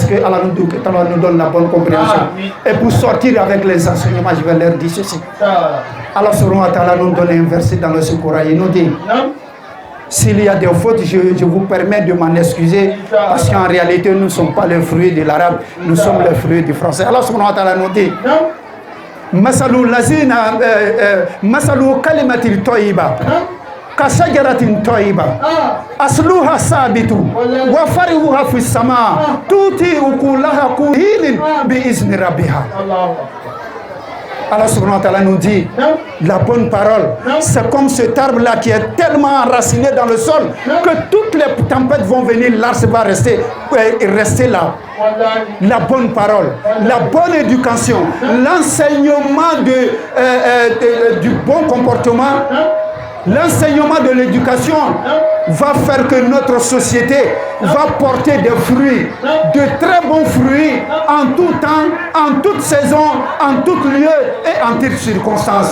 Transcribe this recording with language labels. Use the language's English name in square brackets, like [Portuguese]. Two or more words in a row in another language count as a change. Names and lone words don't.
[French] Que Allah nous donne la bonne compréhension. Et pour sortir avec les enseignements, je vais leur dire ceci. [Arabic] الله سبحانه و تعالى [French] nous donne un verset dans le Coran. Il nous dit, s'il y a des fautes, je vous permets de m'en excuser, parce qu'en réalité, nous ne sommes pas les fruits de l'arabe, nous sommes les fruits du français. [Arabic] الله سبحانه و تعالى [French] nous dit, [Arabic] مثل كلمة طيبة كشجرة طيبة أصلها ثابت و فرعها في السماء تؤتي أكلها كل حين بإذن ربها. الله سبحانه و تعالى [French] nous dit, la bonne parole, c'est comme cet arbre-là qui est tellement enraciné dans le sol que toutes les tempêtes vont venir, l'arbre va rester là. La bonne parole, la bonne éducation, l'enseignement du bon comportement, l'enseignement de l'éducation va faire que notre société va porter des fruits, de très bons fruits, en tout temps, en toute saison, en tout lieu et en toutes circonstances.